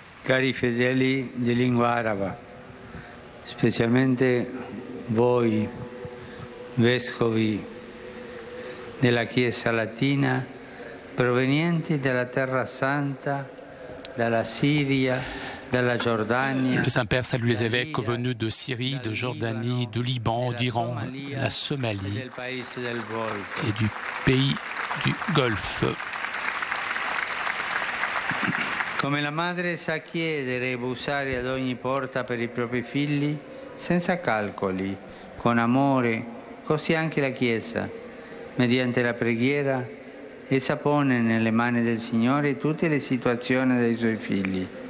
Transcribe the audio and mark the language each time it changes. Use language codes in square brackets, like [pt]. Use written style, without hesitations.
[it] Cari fedeli di lingua araba, specialmente voi, vescovi della Chiesa latina, provenienti dalla Terra Santa, dalla Siria, dalla Giordania. [fr] Le Saint-Père salue les évêques venus de Syrie, de Jordanie, de Liban, d'Iran, de la Somalie et du pays du Golfe. [it] Come la madre sa chiedere e bussare ad ogni porta per i propri figli, senza calcoli, con amore, così anche la Chiesa, mediante la preghiera, essa pone nelle mani del Signore tutte le situazioni dei Suoi figli.